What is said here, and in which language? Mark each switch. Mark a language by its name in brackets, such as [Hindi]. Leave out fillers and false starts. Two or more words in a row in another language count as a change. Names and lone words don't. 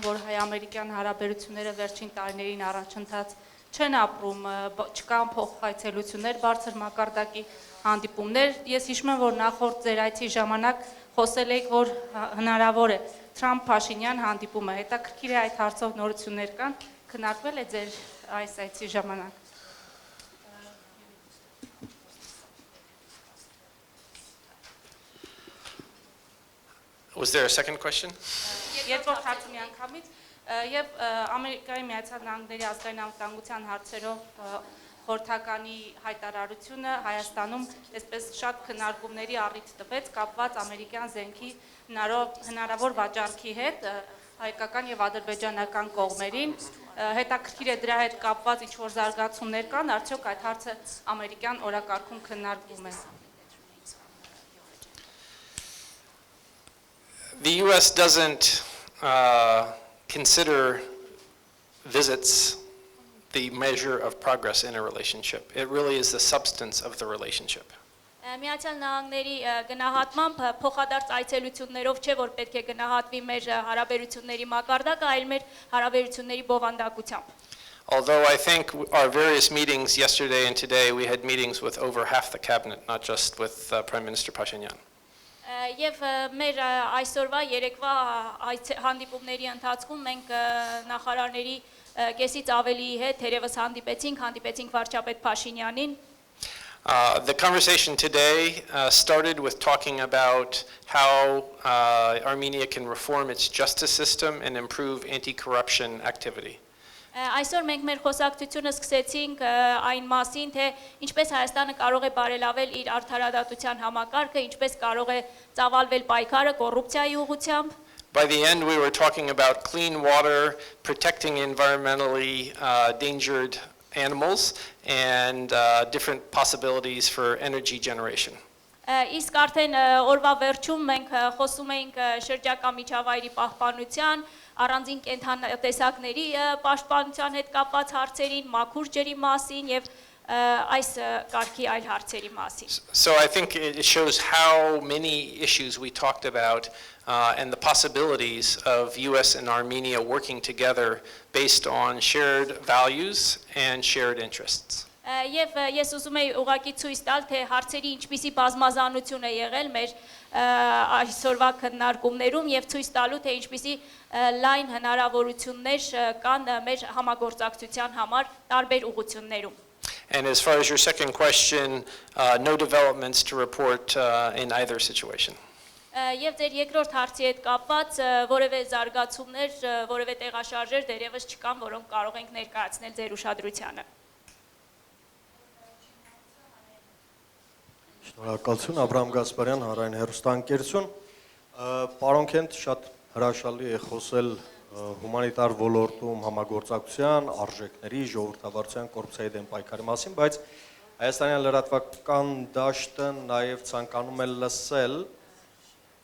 [Armenian] որ հայ-ամերիկյան հարաբերությունները վերջին տարիներին առաջընթաց չեն ապրում, չկան փոխայցելություններ, բարձր մակարդակի հանդիպումներ։ Ես հիշում եմ, որ նախորդ ձեր այցի ժամանակ խոսել եք, որ հնարավոր է Թրամփ-Փաշինյան հանդիպումը։ Հետաքրքիր է այդ հարցով նորություններ կան, քննարկվել է ձեր այս այցի ժամանակ։ [English] Was there a second question? [Armenian] Երկրորդ հարցը միանգամից եւ Ամերիկայի Միացյալ Նահանգների ազգային անվտանգության հարցերով խորհրդականի հայտարարությունը Հայաստանում այսպես շատ քննարկումների առիթ տվեց կապված ամերիկյան զենքի հնարավոր վաճառքի հետ հայկական եւ ադրբեջանական կողմերին հետաքրքիր է դրա հետ կապված ինչ որ զարգացումներ կան արդյոք այդ հարցը ամերիկյան օրակարգում քննարկվում է [English] The U.S. doesn't consider visits the measure of progress in a relationship. It really is the substance of the relationship. [Armenian] Միացյալ Նահանգների գնահատմամբ փոխադարձ այցելություններով չէ որ պետք է գնահատվի մեր հարաբերությունների մակարդակը, այլ մեր հարաբերությունների բովանդակությամբ։ [English] Although I think our various meetings yesterday and today, we had meetings with over half the cabinet, not just with Prime Minister Pashinyan. [Armenian] Եվ մեր այսօրվա երեկվա հանդիպումների ընթացքում մենք նախարարների կեսից ավելի հետ թերևս հանդիպեցինք վարչապետ Փաշինյանին [English] The conversation today started with talking about how Armenia can reform its justice system and improve anti-corruption activity. [Armenian] Այսօր մենք մեր խոսակցությունը սկսեցինք այն մասին, թե ինչպես Հայաստանը կարող է բարելավել իր արդարադատության համակարգը, ինչպես կարող է ծավալվել պայքարը կոռուպցիայի ուղղությամբ։ [English] By the end, we were talking about clean water, protecting environmentally endangered animals, and different possibilities for energy generation. [Armenian] Իսկ արդեն օրվա վերջում մենք խոսում էինք շրջակա միջավայրի պահպանության, առանձին կենդանատեսակների պաշտպանության հետ կապված հարցերին, մաքուր ջրի մասին եւ այս կարգի այլ հարցերի մասին. [English] So I think it shows how many issues we talked about and the possibilities of US and Armenia working together based on shared values and shared interests. [Armenian] Եվ ես ուզում եի ուղղակի ցույց տալ, թե հարցերի ինչպիսի բազմազանություն է եղել մեր այսօրվա քննարկումներում եւ ցույց տալու, թե ինչպիսի լայն հնարավորություններ կան մեր համագործակցության համար տարբեր ուղղություններում։ [English] And as far as your second question, no developments to report in either situation. [Armenian] Եվ ձեր երկրորդ հարցի հետ կապված որևէ զարգացումներ, որևէ տեղաշարժեր դեռևս չկան, որոնք կարող ենք ներկայացնել ձեր ուշադրությանը։ Շնորհակալություն Աբրահամ Գասպարյան, Հանրային հեռուստաընկերություն։ Պարոն Քենտ, շատ հրաշալի է խոսել հումանիտար ոլորտում համագործակցության, արժեքների, ժողովրդավարության, կոռուպցիայի դեմ պայքարի մասին, բայց Հայաստանյան լրատվական դաշտը նաև ցանկանում է լսել